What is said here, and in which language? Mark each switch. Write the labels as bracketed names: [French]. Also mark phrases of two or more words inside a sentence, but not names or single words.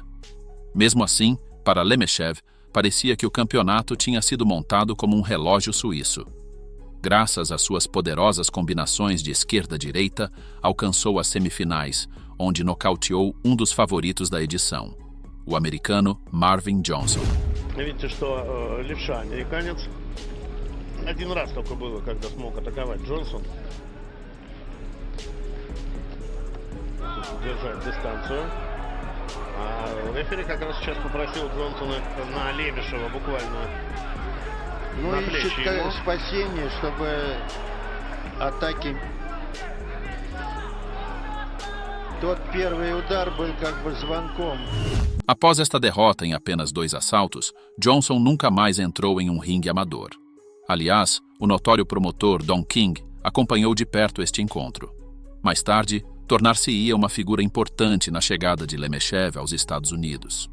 [Portuguese] Mesmo assim, para Lemeshev, parecia que o campeonato tinha sido montado como um relógio suíço. Graças às suas poderosas combinações de esquerda-direita, alcançou as semifinais, onde nocauteou um dos favoritos da edição, o americano Marvin Johnson. [Russian] Видите, что левша американец. Один раз только было, когда смог атаковать Джонсон. Держать дистанцию. А рефери как раз сейчас попросил Джонсона на Лемешева буквально на плечи ищет спасение, чтобы атаки... Тот первый удар был как бы звонком. [Portuguese] Após esta derrota em apenas 2 assaltos, Johnson nunca mais entrou em um ringue amador. Aliás, o notório promotor Don King acompanhou de perto este encontro. Mais tarde, tornar-se-ia uma figura importante na chegada de Lemeshev aos Estados Unidos.